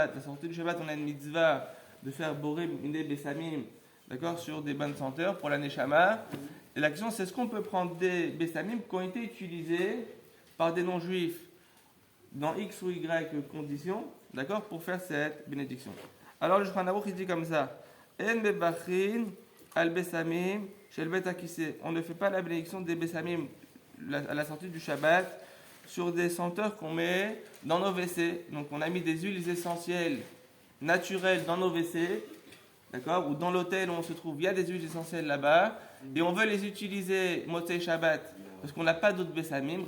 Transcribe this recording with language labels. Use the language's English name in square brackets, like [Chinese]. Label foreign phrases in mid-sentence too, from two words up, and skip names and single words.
[French] La sortie du Shabbat, on a une mitzvah de faire [Hebrew] בורא מיני בשמים, [French] d'accord, sur des bonnes senteurs pour la Neshama. Et la question, c'est est-ce qu'on peut prendre des Besamim qui ont été utilisés par des non-juifs dans X ou Y conditions, d'accord, pour faire cette bénédiction. Alors le Shulchan Aruch il dit comme ça: [Hebrew] אין מברכין על בשמים של בית הכסא. [French] On ne fait pas la bénédiction des Besamim à la sortie du Shabbat sur des senteurs qu'on met dans nos WC. Donc on a mis des huiles essentielles naturelles dans nos WC, d'accord, ou dans l'hôtel où on se trouve, il y a des huiles essentielles là-bas, et on veut les utiliser [Hebrew] מוצאי שבת [French] parce qu'on n'a pas d'autres Besamim.